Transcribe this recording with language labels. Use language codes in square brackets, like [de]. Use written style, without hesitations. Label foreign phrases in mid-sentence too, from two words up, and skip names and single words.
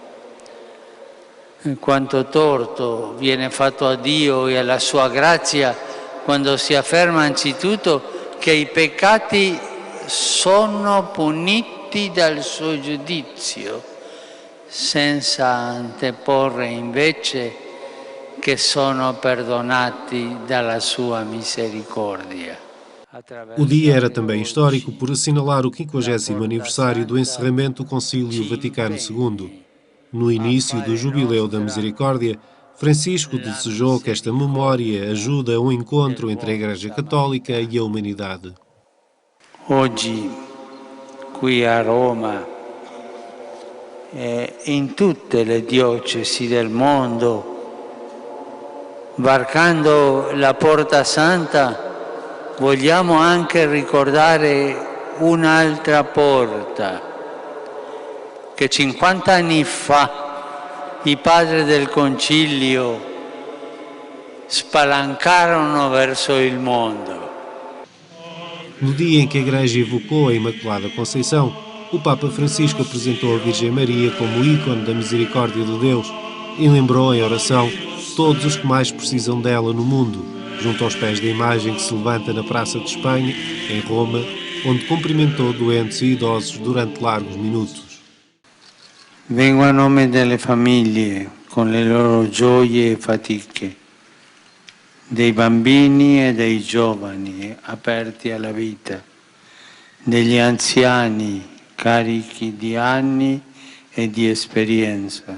[it] Quanto torto viene fatto a Dio e alla sua grazia quando si afferma anzitutto che i peccati sono puniti dal suo giudizio, senza anteporre invece che sono perdonati dalla sua misericordia. [pt] O dia era também histórico por assinalar o 50º aniversário do encerramento do Concílio Vaticano II. No início do Jubileu da Misericórdia, Francisco desejou que esta memória ajude a um encontro entre a Igreja Católica e a humanidade. [it] Oggi, qui a Roma, in tutte le diocesi del mondo, varcando la Porta Santa, vogliamo anche ricordare un'altra porta che 50 anni fa i padri del Concilio spalancarono verso il mondo. [pt] No dia em que a Igreja evocou a Imaculada Conceição, o Papa Francisco apresentou a Virgem Maria como ícone da misericórdia de Deus e lembrou em oração todos os que mais precisam dela no mundo, junto aos pés da imagem que se levanta na Praça de Espanha, em Roma, onde cumprimentou doentes e idosos durante largos minutos. [it] Vengo a nome delle famiglie, con le loro gioie e fatiche, dei bambini e dei giovani aperti alla vita, degli anziani carichi di anni e di esperienza.